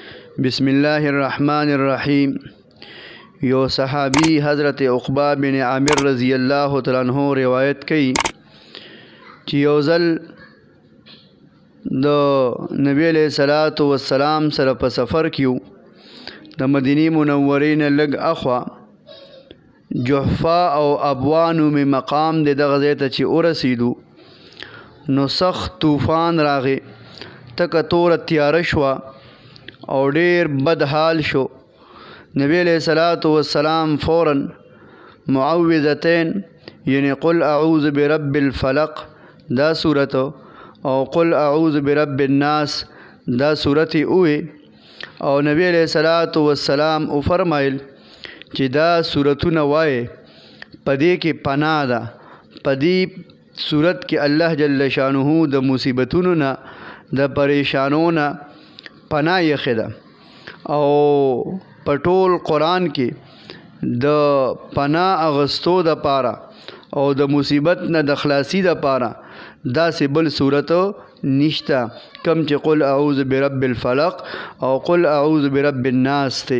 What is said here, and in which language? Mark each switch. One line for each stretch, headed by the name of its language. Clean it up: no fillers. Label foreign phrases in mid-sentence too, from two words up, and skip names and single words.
Arabic: بسم الله الرحمن الرحیم.
Pashto: یو صحابی حضرت عقبہ بن عامر
Arabic: رضی اللہ تعالیٰ عنہ
Pashto: روایت کئی چې یو ځل د نبی
Arabic: علیہ الصلوۃ والسلام
Pashto: سره په سفر کیو د مدینی منورې نه لږ اخوا جحفا او ابوا نومې مقام د دغه ځای ته چې ورسېدو نو سخت طوفان راغی، تکه توره تیاره شوه او ډیر بد حال شو. نبی
Arabic: علیہ الصلوۃ والسلام
Pashto: فوراً معوذتین یعنی
Arabic: قل اعوذ برب الفلق
Pashto: دا صورت او
Arabic: قل اعوذ برب الناس
Pashto: دا صورت اوی او نبی
Arabic: علیہ الصلوۃ والسلام
Pashto: او فرمایل چې دا صورتونه وای پدې کې پناه ده، پدې صورت کې الله
Arabic: جل شانه
Pashto: د مصیبتونو نه د پریشانونو نه پناه یې ده او په ټول قرآن کې د پناه اغستو د پاره او د مصیبت نه د خلاصي د پاره داسې بل صورت نشته کم چې
Arabic: قل اعوذ برب الفلق
Pashto: او
Arabic: قل اعوذ برب الناس
Pashto: ته.